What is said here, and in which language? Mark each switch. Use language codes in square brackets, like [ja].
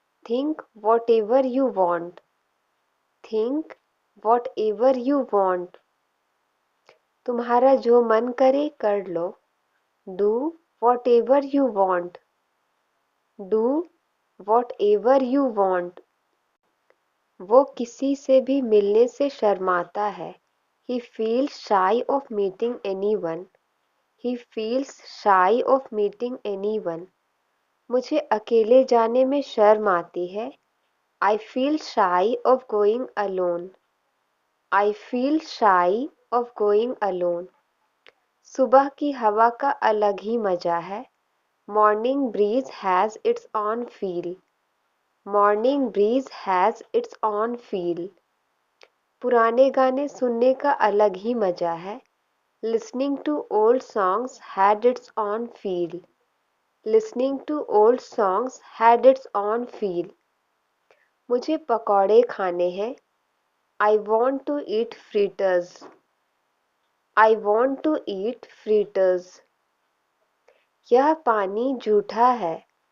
[en] Think whatever you want. Think whatever you want. [hi] तुम्हारा जो मन करे कर लो। [en] Do whatever you want. Do whatever you want. [hi] वो किसी से भी मिलने से शर्माता है। [en] He feels shy of meeting anyone. He feels shy of meeting anyone. [hi] मुझे अकेले जाने में शर्म आती है। [en] I feel shy of going alone. I feel shy of going alone. [hi] सुबह की हवा का अलग ही मजा है। [en] Morning breeze has its own feel. Morning breeze has its own feel. [hi] पुराने गाने सुनने का अलग ही मजा है। [en] Listening to old songs had its own feel. Listening to old songs had its own feel. [hi] मुझे पकौड़े खाने हैं। [en] I want to eat fritters. I want to eat fritters. [hi] यह पानी जूठा है।